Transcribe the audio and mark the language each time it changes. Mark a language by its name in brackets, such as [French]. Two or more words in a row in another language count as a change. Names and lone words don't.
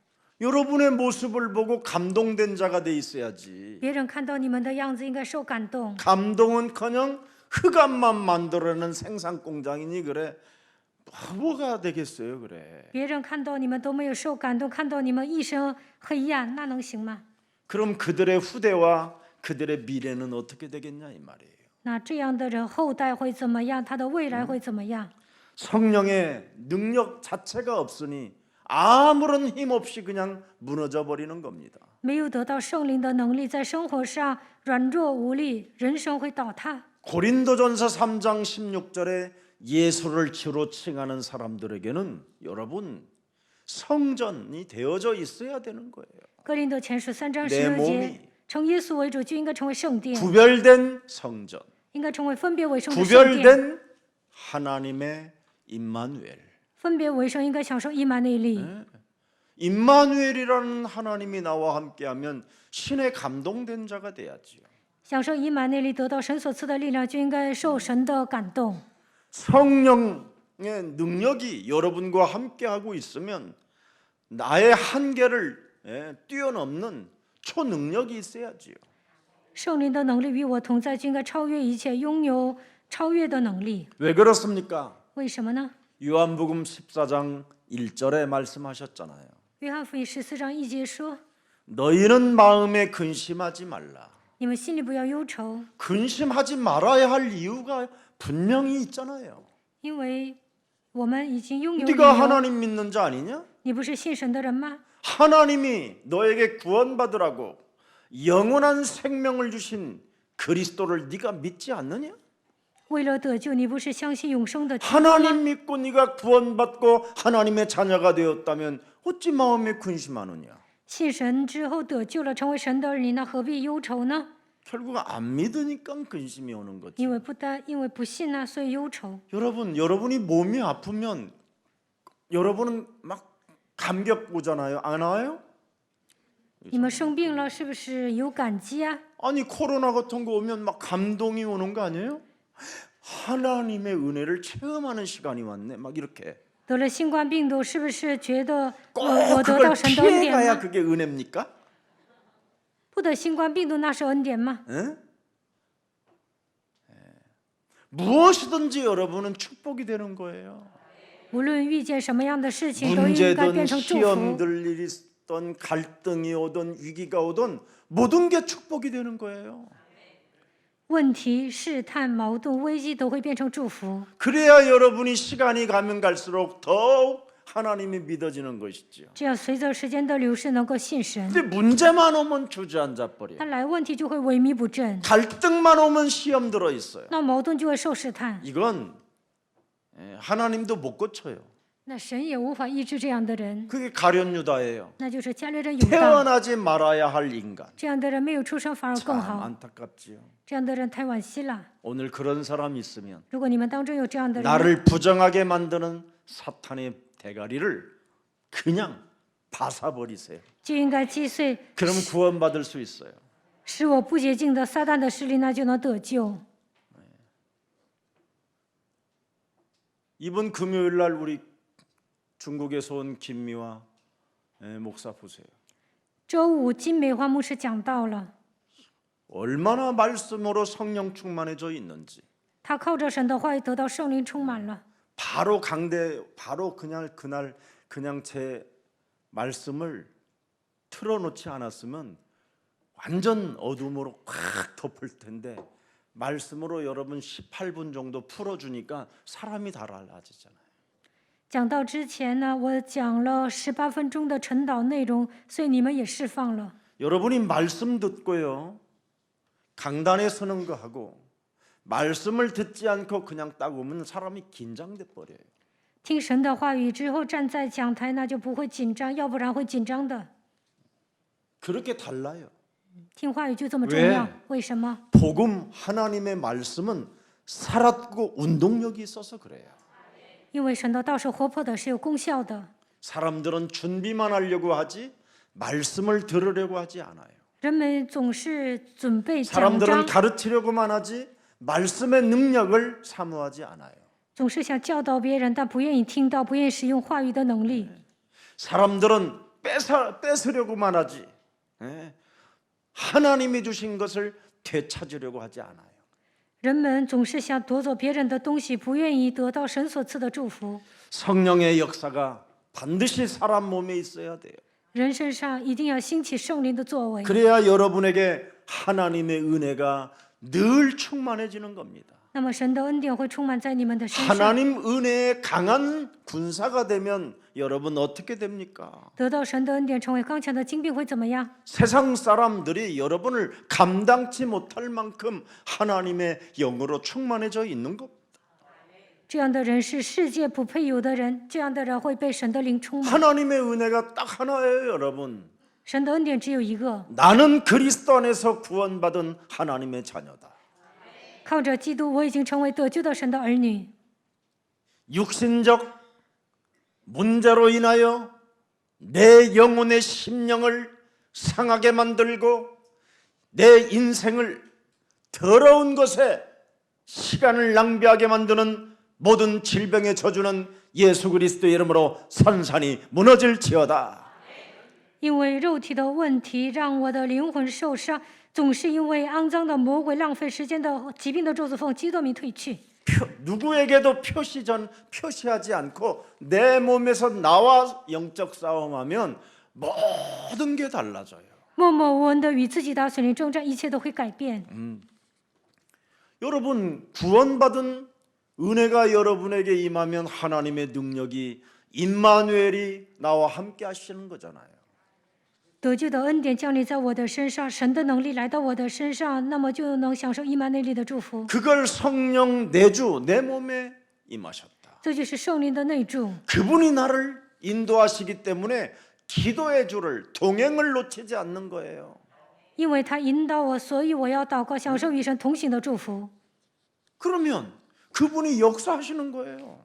[Korean] 여러분의 모습을 보고 감동된 자가 돼 있어야지. [Chinese] 别人看到你们的样子应该受感动。 [Korean] 감동은커녕 흑암만 만들어내는 생산 공장이니 그래. 뭐가 되겠어요, 그래. [Chinese] 别人看到你们都没有受感动，看到你们一身黑暗，那能行吗？ [Korean] 그럼 그들의 후대와 그들의 미래는 어떻게 되겠냐 이 말이에요. [Chinese] 那这样的人后代会怎么样？他的未来会怎么样？ [Korean] 성령의 능력 자체가 없으니 아무런 힘 없이 그냥 무너져 버리는 겁니다. [Chinese] 没有得到圣灵的能力，在生活上软弱无力，人生会倒塌。 [Korean] 고린도전서 3장 16절에 예수를 주로 칭하는 사람들에게는 여러분 성전이 되어져 있어야 되는 거예요. [Chinese] 哥林多前书3章 [Korean] 내 16 몸이 [Chinese] 节，称耶稣为主就应该成为圣殿， [Korean] 구별된 성전, [Chinese] 应该成为分别为圣的圣殿。 [Korean] 구별된 하나님의 임마누엘. [Chinese] 分别为圣应该享受以马内利。 [Korean] 임마누엘이라는 하나님이 나와 함께하면 신에 감동된 자가 돼야지요. [Chinese] 享受以马内利，得到神所赐的力量，就应该受神的感动。 [Korean] 성령의 능력이 여러분과 함께하고 있으면 나의 한계를 뛰어넘는 초능력이 있어야지요. [Chinese] 圣灵的能力与我同在，就应该超越一切，拥有超越的能力。 [Korean] 왜 그렇습니까? [Chinese] 为什么呢？ [Korean] 요한복음 14장 1절에 말씀하셨잖아요. [Chinese] 约翰福音14章1节说： [Korean] 너희는 마음에 근심하지 말라. [Chinese] 你们心里不要忧愁， [Korean] 근심하지 말아야 할 이유가 분명히 있잖아요. [Chinese] 因为我们已经拥有理 [Korean] 네가 [Chinese] 由。 [Korean] 하나님 믿는 자 아니냐? [Chinese] 你不是信神的人吗？ [Korean] 하나님이 너에게 구원받으라고 영원한 생명을 주신 그리스도를 네가 믿지 않느냐? [Chinese] 为了得救，你不是相信永生的基督吗？ [Korean] 하나님 믿고 네가 구원받고 하나님의 자녀가 되었다면 어찌 마음에 근심하느냐? [Chinese] 信神之后得救了，成为神的儿女，那何必忧愁呢？ [Korean] 결국 안 믿으니까 근심이 오는 거지. [Chinese] 因为不信啊，所以忧愁。 [Korean] 여러분이 몸이 아프면 여러분은 막 감격 오잖아요. 안 와요? [Chinese] 你们生病了，是不是有感激啊？ [Korean] 아니 코로나 같은 거 오면 막 감동이 오는 거 아니에요? 하나님의 은혜를 체험하는 시간이 왔네. 막 이렇게. [Chinese] 得了新冠病毒，是不是觉得 [Korean] 꼭 [Chinese] 我得 [Korean] 그걸 [Chinese] 到神的恩典 [Korean] 피해가야 [Chinese] 吗？ [Korean] 그게 은혜입니까? [Chinese] 不得新冠病毒那是恩典吗？ [Korean] 응? 무엇이든지 여러분은 축복이 되는 거예요. [Chinese] 无论遇见什么样的事情，都应该 [Korean] 문제든 [Chinese] 变成祝福。 [Korean] 시험들 일이 있든 갈등이 오든 위기가 오든 모든 게 축복이 되는 거예요. [Chinese] 问题、试探、矛盾、危机都会变成祝福。 [Korean] 그래야 여러분이 시간이 가면 갈수록 더욱 하나님이 믿어지는 것이지요. [Chinese] 这样随着时间的流逝，能够信神。 [Korean] 근데 문제만 오면 주저앉아 버려요. [Chinese] 他来问题就会萎靡不振， [Korean] 갈등만 오면 시험 들어 있어요. [Chinese] 那矛盾就会受试探。 [Korean] 이건 하나님도 못 고쳐요. [Chinese] 那神也无法医治这样的人， [Korean] 그게 가룟 유다예요. [Chinese] 那就是加略人犹大。 [Korean] 태어나지 말아야 할 인간. [Chinese] 这样的人没有出生反而更 [Korean] 참 [Chinese] 好， [Korean] 안타깝지요. [Chinese] 这样的人太惋惜了。 [Korean] 오늘 그런 사람 있으면 [Chinese] 如果你们当中有这样的人， [Korean] 나를 부정하게 만드는 사탄의 대가리를 그냥 바사버리세요. [Chinese] 就应该击碎 [Korean] 그럼 구원받을 수 있어요. [Chinese] 使我不洁净的撒旦的势力，那就能得救。 [Korean] 이번 금요일 날 우리 중국에서 온 김미화 목사 보세요. [Chinese] 周五金美华牧师讲到了， [Korean] 얼마나 말씀으로 성령 충만해져 있는지. [Chinese] 他靠着神的话语得到圣灵充满了。 [Korean] 바로 그냥 그날 그냥 제 말씀을 틀어놓지 않았으면 완전 어둠으로 꽉 덮을 텐데 말씀으로 여러분 18분 정도 풀어주니까 사람이 달라지잖아요. [Chinese] 讲到之前呢，我讲了18分钟的晨祷内容，所以你们也释放了。 [Korean] 여러분이 말씀 듣고요 강단에 서는 거 하고 말씀을 듣지 않고 그냥 딱 오면 사람이 긴장돼 버려요. [Chinese] 听神的话语之后站在讲台，那就不会紧张，要不然会紧张的。 [Korean] 그렇게 달라요. [Chinese] 听话语就这么重要，为什么？ [Korean] 복음 하나님의 말씀은 살았고 운동력이 있어서 그래요. [Chinese] 因为神的道是活泼的，是有功效的。 [Korean] 사람들은 준비만 하려고 하지 말씀을 들으려고 하지 않아요. [Chinese] 人们总是准备讲 [Korean] 사람들은 [Chinese] 章， [Korean] 가르치려고만 하지 말씀의 능력을 사모하지 않아요. [Chinese] 总是想教导别人，但不愿意听到，不愿意使用话语的能力。 [Korean] 사람들은 뺏으려고만 하지 하나님이 주신 것을 되찾으려고 하지 않아요. [Chinese] 人们总是想夺走别人的东西，不愿意得到神所赐的祝福。 [Korean] 성령의 역사가 반드시 사람 몸에 있어야 돼요. [Chinese] 人身上一定要兴起圣灵的作为， [Korean] 그래야 여러분에게 하나님의 은혜가 늘 충만해지는 겁니다. [Chinese] 那么神的恩典会充满在你们的身上。 [Korean] 하나님 은혜의 강한 군사가 되면 여러분 어떻게 됩니까? [Chinese] 得到神的恩典，成为刚强的精兵会怎么样？ [Korean] 세상 사람들이 여러분을 감당치 못할 만큼 하나님의 영으로 충만해져 있는 것. [Chinese] 这样的人是世界不配有的人，这样的人会被神的灵充满。 [Korean] 하나님의 은혜가 딱 하나예요, 여러분. [Chinese] 神的恩典只有一个， [Korean] 나는 그리스도 안에서 구원받은 하나님의 자녀다. [Chinese] 靠着基督，我已经成为得救的神的儿女。 [Korean] 육신적 문제로 인하여 내 영혼의 심령을 상하게 만들고 내 인생을 더러운 것에 시간을 낭비하게 만드는 모든 질병의 저주는 예수 그리스도의 이름으로 산산이 무너질지어다. [Chinese] 因为肉体的问题让我的灵魂受伤，总是因为肮脏的魔鬼浪费时间的疾病的咒诅奉基督名退去。 [Korean] 누구에게도 표시하지 않고 내 몸에서 나와 영적 싸움하면 모든 게 달라져요. [Chinese] 默默无闻的与自己打属灵征战，一切都会改变。 [Korean] 여러분 구원받은 은혜가 여러분에게 임하면 하나님의 능력이 임마누엘이 나와 함께 하시는 거잖아요. [Chinese] 得救的恩典降临在我的身上，神的能力来到我的身上，那么就能享受以马内利的祝福。 [Korean] 그걸 성령 내주 내 몸에 임하셨다. [Chinese] 这就是圣灵的内住， [Korean] 그분이 나를 인도하시기 때문에 기도의 줄을 동행을 놓치지 않는 거예요. [Chinese] 因为他引导我，所以我要祷告，享受与神同行的祝福。 [Korean] 그러면 그분이 역사하시는 거예요.